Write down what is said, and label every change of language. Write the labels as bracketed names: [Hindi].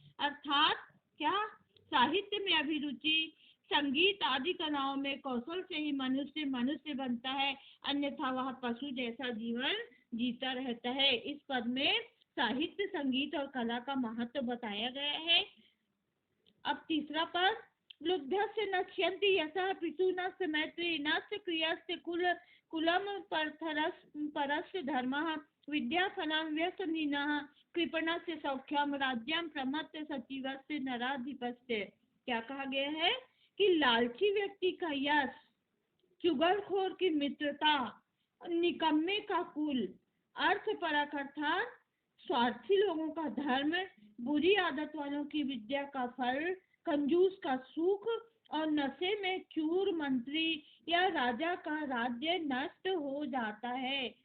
[Hindi] अर्थात क्या? साहित्य में अभिरुचि, संगीत आदि कलाओं में कौशल से ही मनुष्य बनता है, अन्यथा वह पशु जैसा जीवन जीता रहता है। इस पद में साहित्य संगीत और कला का महत्व बताया गया है। अब तीसरा पद [Sanskrit] लुब्धस्य नक्ष्यन्ति यशः पितुनस्य मैत्री नस्य क्रियस्य कुलम परस्य धर्मः विद्याफलं व्यसनिनः कृपणस्य सौख्यम राज्यम प्रमत्त सचिवस्य नराधिपस्य। [Hindi] क्या कहा गया है कि लालची व्यक्ति का यश, चुगलखोर की मित्रता, निकम्मे का कुल, अर्थपरक अर्थात स्वार्थी लोगों का धर्म, बुरी आदत वालों की विद्या का फल, कंजूस का सुख और नशे में चूर मंत्री या राजा का राज्य नष्ट हो जाता है।